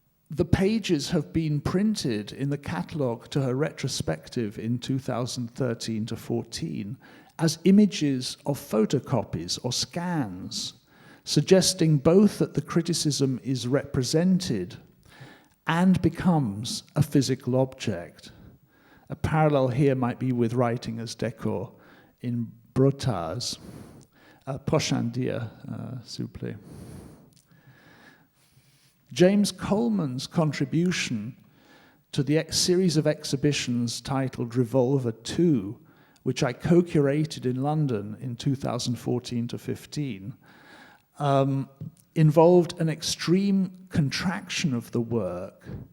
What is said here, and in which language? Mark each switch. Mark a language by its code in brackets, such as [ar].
[en] The pages have been printed in the catalogue to her retrospective in 2013 to 14 as images of photocopies or scans, suggesting both that the criticism is represented and becomes a physical object. A parallel here might be with writing as décor in Brotaz. [fr] Prochain dia, s'il vous plaît. [en] James Coleman's contribution to the series of exhibitions titled Revolver 2, which I co-curated in London in 2014 to 15, involved an extreme contraction of the work